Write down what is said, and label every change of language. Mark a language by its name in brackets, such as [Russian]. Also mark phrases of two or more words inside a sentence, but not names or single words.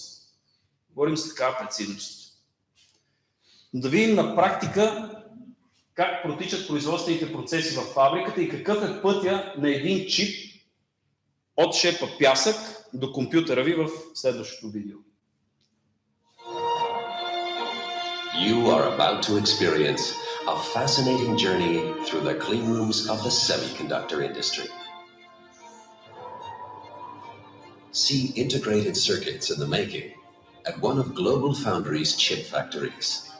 [Bulgarian] Говорим за такава прецизност. Но да видим на практика как протичат производствените процеси в фабриката и какъв е пътя на един чип от шепа пясък до компютъра ви в следващото видео. [English] You are about to experience a fascinating journey through the clean rooms of the semiconductor industry. See integrated circuits in the making at one of GlobalFoundries chip factories.